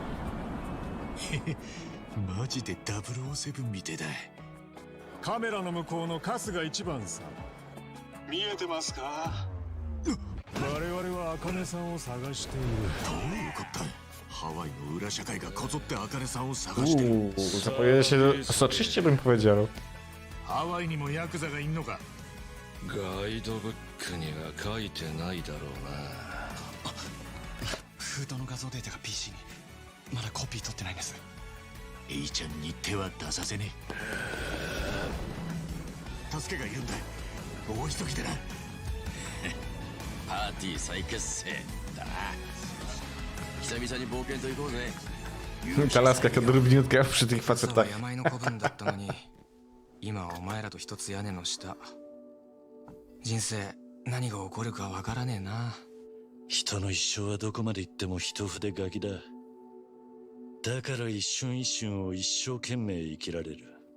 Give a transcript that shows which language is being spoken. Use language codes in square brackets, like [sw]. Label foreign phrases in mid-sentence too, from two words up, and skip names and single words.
[ja] マジで007みてえだ。カメラの向こうの春日一番さん、見えてますか？我々は茜さんを探している。どういうことだ？ハワイの裏社会がこぞって茜さんを探してる。 [pl] Zapowiada się soczyście, bym powiedział. [ja] ハワイにもヤクザがいんのか？ガイドブックには書いてないだろうな。封筒の画像データが PC に。まだコピー取ってないんです。エイちゃんに手は出させねえ。助けがいるんだ。大急ぎでな。パーティー再結成だな。久々に冒険と行こうぜ。 [pl] Ta laska jaka drobniutka przy tych [ja] 朝は [pl] facetach. [ja] 山の子分だったのに今はお前らと一つ屋根の下。人生何が起こるかわからねえな。人の一生はどこまで行っても一筆書きだ。だから一瞬一瞬を一生懸命生きられる。